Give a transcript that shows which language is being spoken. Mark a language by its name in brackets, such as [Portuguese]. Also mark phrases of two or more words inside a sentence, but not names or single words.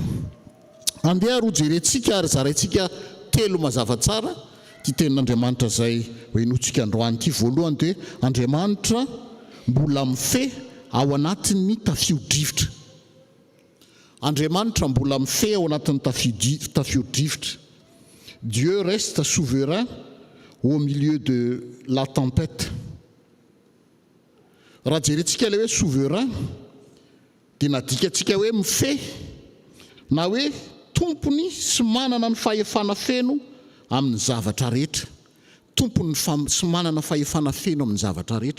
[Malagasy] Andeha roa jerentsika ary zaraintsika telo mazava tsara ty tenin'Andriamanitra zay hoenotsika androany ity. Voalohany dia Andriamanitra mbola mifehy ao anatin'ny tafio-drivotra. Andriamanitra mbola mifehy ao anatin'ny tafio-drivotra. [French] Dieu reste souverain au milieu de la tempête. [Malagasy] Raha jerentsika ilay hoe souverain dia nadikatsika hoe mifehy na hoe tompony sy manana ny fahefana feno amin'ny zavatra rehetra. Tompony sy manana fahefana feno amin'ny zavatra rehetra.